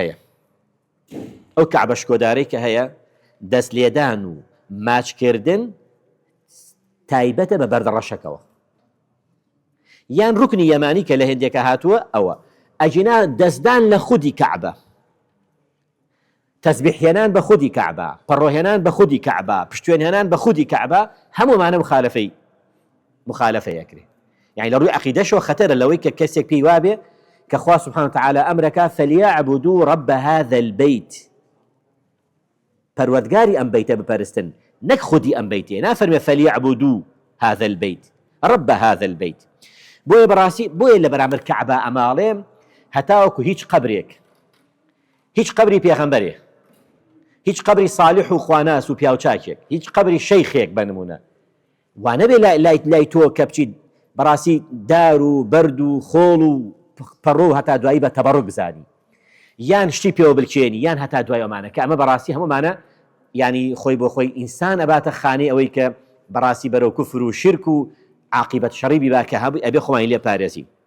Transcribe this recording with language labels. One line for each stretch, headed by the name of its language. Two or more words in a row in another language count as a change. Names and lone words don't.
Central Kurdish: هەیە، ئەو کەعبە شکۆدارەی کە هەیە، دەست لێدان و ماچکردن تایبەتە بە بەردەڕەشەکەوە، یان ڕوکنی یەمانی کە لە هێندێکە هاتووە ئەوە ئەجینا دەستدان لە خودی کەعبە، تەسبیحهێنان بە خودی کەعبە، پەڕۆهێنان بە خودی کەعبە، پشتوێنهێنان بە خودی کەعبە، هەموومانە مخالفەیەکرێ. يعني لە ڕووی عەقیدەشەوە خەتەرە لەوەی کە کەسێک پێی وابێ کە خوا
Arabic: سبحانه وتعالى
Central Kurdish: ئەمرەکە
Arabic: فليعبدوا رب هذا البيت،
Central Kurdish: پەروەردگاری ئەم بەیتە بپەرستن، نەک خودی ئەم بەیتێ، نافەرمێ
Arabic: فليعبدوا هذا البيت رب هذا البيت.
Central Kurdish: بۆیە بەڕاستی بۆیە لە بەرامبەر کەعبە ئەماڵێم هەتاوەکو هیچ قەبری پێغەمبەرێ، هیچ قەبری صالح و خواناس و پیاوچاکێک، هیچ قەبری شەیخێک بنمونە وانەبێ لای تۆ کە بچیت بەڕاستی دار و بەرد و خۆڵ و پەڕۆ و هەتا دوایی بە تەبەڕک بزانی، یان شتی پێوە بلکێنی، یان هەتا دوای ئەمانە کە ئەمە بەڕاستی هەمومانە ینی خۆی بۆ خۆی ئینسان ئەباتە خانەی ئەوەی کە بەڕاستی بەرەو کوفر و شرک و عاقبەت شەڕیبی با کە هەبووی ئەبێ خۆمانی لێ پارێزی.